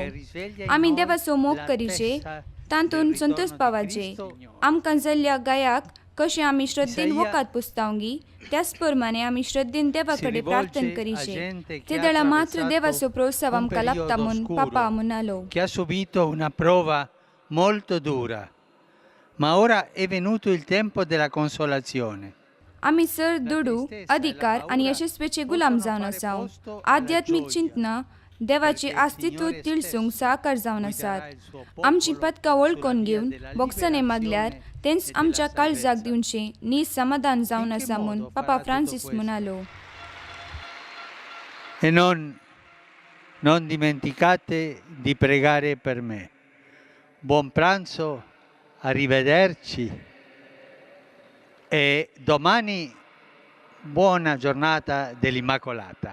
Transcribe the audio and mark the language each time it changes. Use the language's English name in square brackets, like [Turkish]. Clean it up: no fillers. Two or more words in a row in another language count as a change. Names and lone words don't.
[Konkani] आमी देवाचो मोग करीचे, तातूंत संतोष पावाचे. आमकां जाल्ल्या गायाक कशें आमी श्रद्धेन वोकात पुजतावंगी त्याच प्रमाणे आमी श्रद्धेन देवा कडेन प्रार्थना करीचे. ते दळा मात्र देवाचो प्रोत्साह आमकां लागता म्हूण पापा म्हणालो. [Italian] Che ha subito una prova molto dura, ma ora è venuto il tempo della consolazione. [Konkani] आमी सर दुडू अधिकार आनी यशस्वेचे गुलाम जावन आसाव. आध्यात्मिक चिंतना देवाचे अस्तित्व तिळसूंक साकार जावन आसात. आमची पदकां वळखून घेवन बोक्सने मागल्यार तेंच आमच्या काळजाक दिवचें नीज समाधान जावन आसा म्हूण पापा फ्रांसीस म्हणालो. [Italian] E non dimenticate di pregare per me. Buon pranzo, arrivederci e domani buona giornata dell'Immacolata.